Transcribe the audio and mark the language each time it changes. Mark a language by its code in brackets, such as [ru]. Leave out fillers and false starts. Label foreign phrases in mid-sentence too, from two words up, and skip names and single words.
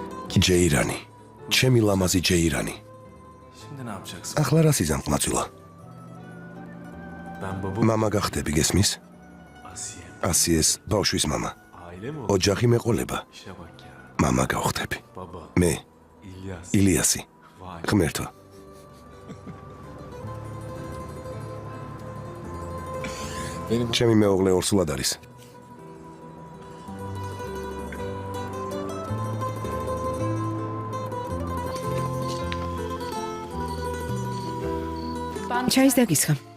[ka] ჯეირანი, ჩემი ლამაზი ჯეირანი. [tr] Şimdi ne yapacaksın? [ka] ახლა რა სიზამყმაწვილო? [tr] Ben baba. [ka] მამა გახდები გესმის? Asiye. ასიეს ბავშვის მამა. [tr] Aile mi o? [ka] ოჯახი მეყოლება. [tr] İşe bak ya. [ka] მამა გავხდები. Baba. მე, İlyas. ილიასი. Vay. ღმერთო. ჩემი მეუღლე ორსულად არის. ჩაის დაგისხა.